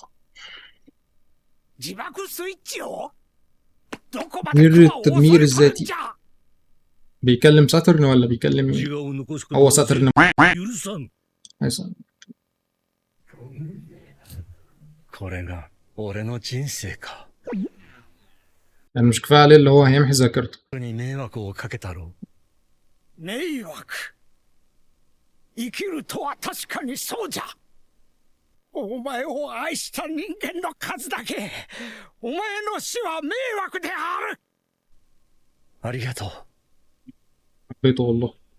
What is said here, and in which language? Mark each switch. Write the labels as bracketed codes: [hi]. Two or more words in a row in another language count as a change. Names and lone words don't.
[ar] تدمير التدمير الذاتي. بيكلم ساترن ولا بيكلم مين؟ هو ساترن. حسن. يعني مش كفايه عليه اللي هو هيمحي ذاكرته. [ja] 生きるとは確かにそうじゃ。お前を愛した人間の数だけ、お前の死は迷惑である。ありがとう。 [ar] حبيته والله.